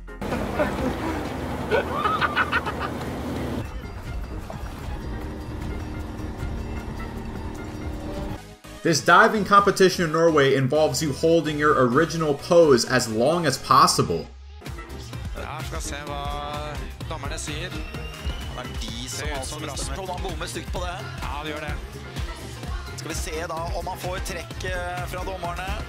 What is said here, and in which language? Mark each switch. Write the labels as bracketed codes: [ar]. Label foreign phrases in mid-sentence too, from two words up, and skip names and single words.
[en] This diving competition in Norway involves you holding your original pose as long as possible. [no] Skal vi se da om han får trekk fra dommerne.